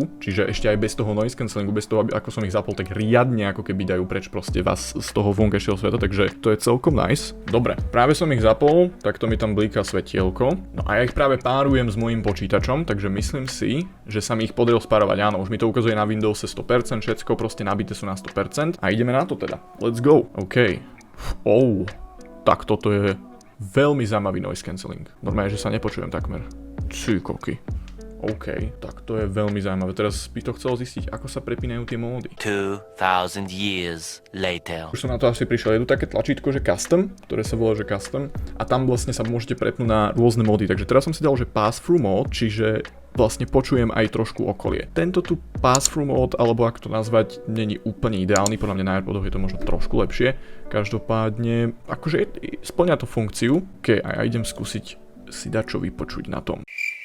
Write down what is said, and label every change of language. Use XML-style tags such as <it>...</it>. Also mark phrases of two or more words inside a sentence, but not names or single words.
<sk>Čiže ešte aj bez toho</sk> <en>noise cancellingu,</en> <sk>bez toho, ako som ich zapol, tak riadne ako keby dajú preč proste vás z toho vonkajšieho sveta, takže to je celkom nice. Dobre, práve som ich zapol, takto mi tam blíka svetielko. No a ja ich práve párujem s mojím počítačom, takže myslím si, že sa mi ich podarilo spárovať. Áno, už mi to ukazuje na Windowse 100%, všetko proste nabité sú na 100%. A ideme na to teda.</sk> <en>Let's go. OK.</en> <sk>Tak toto je veľmi zaujímavý</sk> <en>noise cancelling.</en> <sk>Normálne, že sa nepočujem takmer. Koky. OK, tak to je veľmi zaujímavé. Teraz by to chcelo zistiť, ako sa prepínajú tie módy.</sk> <en>2000 years later.</en> <sk>Už som na to asi prišiel. Je tu také tlačítko, že custom, ktoré sa volá, že custom. A tam vlastne sa môžete prepnúť na rôzne módy. Takže teraz som si dal, že</sk> <en>pass-through mode,</en> <sk>čiže vlastne počujem aj trošku okolie. Tento tu</sk> <en>pass-through mode,</en> <sk>alebo ako to nazvať, není úplne ideálny, podľa mňa na AirPodoch je to možno trošku lepšie. Každopádne, akože spĺňa to funkciu. OK, a ja idem skúsiť si dať čo vypočuť na tom.</sk>